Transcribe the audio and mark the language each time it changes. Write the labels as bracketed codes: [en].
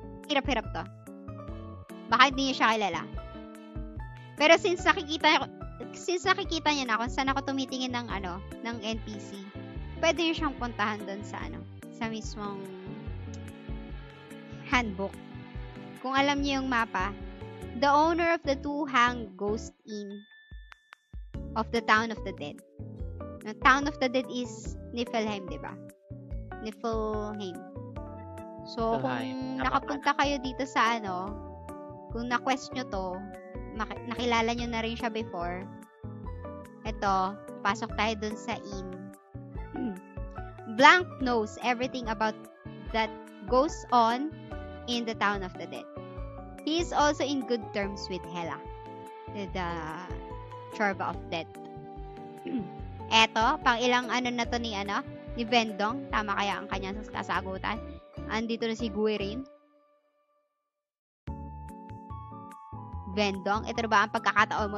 [tl] Hirap-hirap to. Baka hindi niyo siya kilala. Pero since nakikita niya na kung saan ako tumitingin ng NPC, pwede niyo siyang puntahan doon sa mismong handbook. Kung alam niyo yung mapa, [en] the owner of the two hang ghost inn of the Town of the Dead. The Town of the Dead is Niflheim, [tl] di ba? [en] Niflheim. [tl] So, kung nakapunta kayo dito sa kung na-quest nyo to, nakilala nyo na rin siya before, eto, pasok tayo dun sa inn. [en] Blank knows everything about that goes on in the Town of the Dead. He is also in good terms with Hela, the Chorba of Death. [tl] Eto, pang ilang na to ni Vendong. Tama kaya ang kanyang kasagutan. Andito na si Guirin. Vendong, ito ba ang pagkakataon mo?